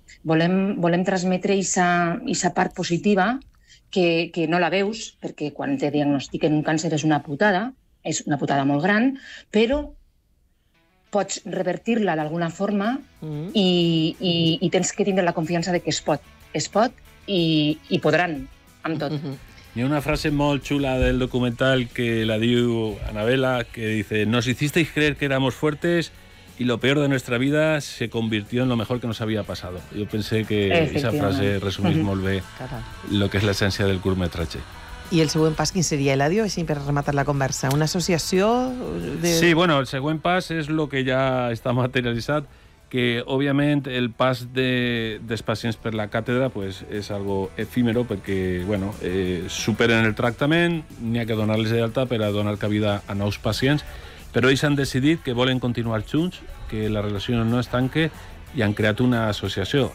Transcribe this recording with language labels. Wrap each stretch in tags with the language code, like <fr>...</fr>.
<ca>Volem transmetre aquesta part positiva que no la veus, perquè quan te diagnostiquen un càncer és una putada molt gran, però pots revertir-la d'alguna forma i tens que tindre la confiança que es pot. Es pot i podran, amb tot. Hi ha una frase molt xula del documental que la diu Anabela, que</ca> <es>dice: nos hicisteis creer que éramos fuertes y lo peor de nuestra vida se convirtió en lo mejor que nos había pasado.</es> <ca>Jo</ca> <es>pensé que esa frase</es> <ca>resumís molt bé lo que és l'essència del curtmetratge. I el següent pas, quin seria, l'Àdio, així per rematar la conversa? Una associació? Sí, bueno, el següent pas és lo que ja està materialitzat, que òbviament el pas dels pacients per la càtedra és una cosa efímera perquè superen el tractament, n'hi ha que donar-les d'alta per a donar cabida a nous pacients, però ells han decidit que volen continuar junts, que la relació no es tanque, i han creat una associació.</ca>